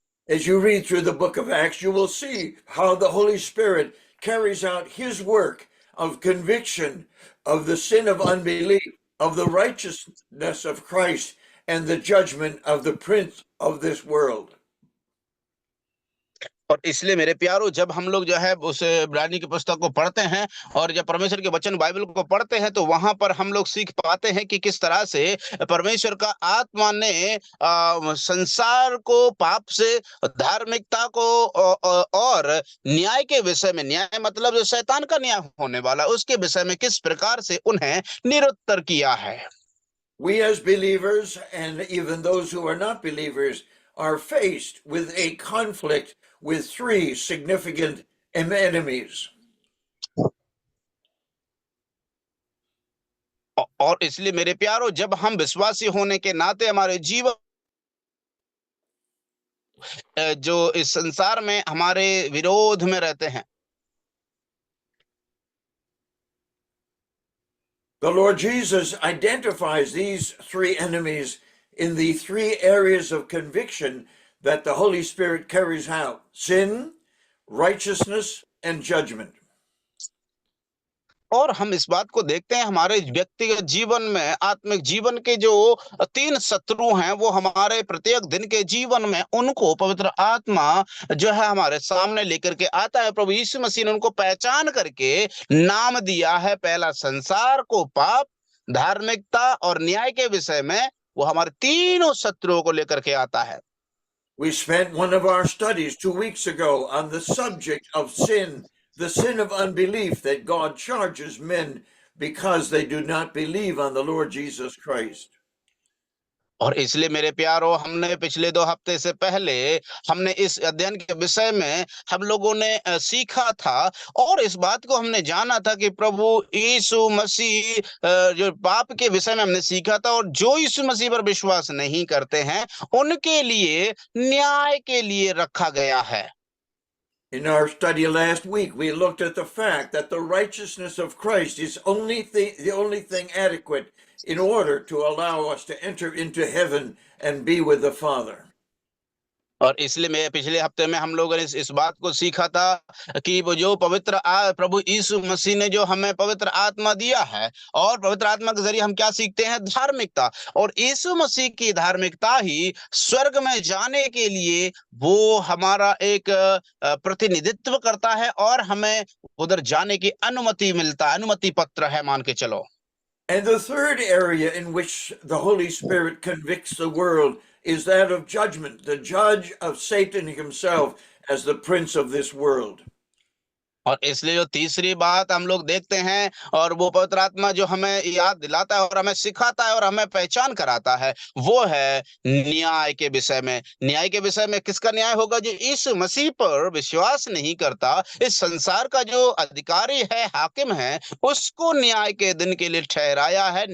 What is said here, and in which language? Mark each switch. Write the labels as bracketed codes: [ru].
[en] As you read through the book of Acts, you will see how the Holy Spirit carries out His work of conviction of the sin of unbelief, of the righteousness of Christ, and the judgment of the prince of this world. [hi] और इसलिए मेरे प्यारो जब हम लोग जो है उस इब्रानी की पुस्तक को पढ़ते हैं और जब परमेश्वर के वचन बाइबल को पढ़ते हैं तो वहां पर हम लोग सीख पाते हैं कि किस तरह से परमेश्वर का आत्मा ने संसार को पाप से, धार्मिकता को और न्याय के विषय में, न्याय मतलब जो शैतान का न्याय होने वाला, उसके विषय में किस प्रकार से उन्हें निरुत्तर किया है। [en] We as believers and even those who are not believers are faced with a conflict with three significant enemies. [hi] और इसलिए मेरे प्यारो जब हम विश्वासी होने के नाते हमारे जीवन जो इस संसार में हमारे विरोध में रहते हैं, [en] The Lord Jesus identifies these three enemies in the three areas of conviction that the Holy Spirit carries out: sin, righteousness, and judgment. [hi] और हम इस बात को देखते हैं हमारे व्यक्तिगत जीवन में, आत्मिक जीवन के जो 3 शत्रु हैं वो हमारे प्रत्येक दिन के जीवन में उनको पवित्र आत्मा जो है हमारे सामने लेकर के आता है। प्रभु यीशु मसीह ने उनको पहचान करके नाम दिया है। पहला संसार को पाप, धार्मिकता और न्याय के विषय में वो हमारे तीनों शत्रुओं को लेकर के आता है। [en] We spent one of our studies 2 weeks ago on the subject of sin, the sin of unbelief that God charges men because they do not believe on the Lord Jesus Christ. [hi] और इसलिए मेरे प्यारो हमने पिछले 2 हफ्ते से पहले हमने इस अध्ययन के विषय में हम लोगों ने सीखा था और इस बात को हमने जाना था कि प्रभु यीशु मसीह जो पाप के विषय में हमने सीखा था और जो यीशु मसीह पर विश्वास नहीं करते हैं उनके लिए न्याय के लिए रखा गया है। [en] In our study last week, we looked at the fact that the righteousness of Christ is the only thing adequate in order to allow us to enter into heaven and be with the Father. [hi] और इसलिए मैं पिछले हफ्ते में हम लोगों ने इस बात को सीखा था कि वो जो प्रभु यीशु मसीह ने जो हमें पवित्र आत्मा दिया है, और पवित्र आत्मा के जरिए हम क्या सीखते हैं? धार्मिकता। और यीशु मसीह की धार्मिकता ही स्वर्ग में जाने के लिए वो हमारा एक प्रतिनिधित्व करता है, और हमें उधर जाने की अनुमति मिलता है, अनुमति पत्र है, मान के चलो। [en] And the third area in which the Holy Spirit convicts the world is that of judgment, the judge of Satan himself as the prince of this world. [hi] और इसलिए जो तीसरी बात हम लोग देखते हैं, और वो पवित्र आत्मा जो हमें याद दिलाता है और हमें सिखाता है और हमें पहचान कराता है, वो है न्याय के विषय में। न्याय के विषय में किसका न्याय होगा? जो इस मसीह पर विश्वास नहीं करता, इस संसार का जो अधिकारी है, हाकिम है, उसको न्याय के दिन के लिए ठहराया है।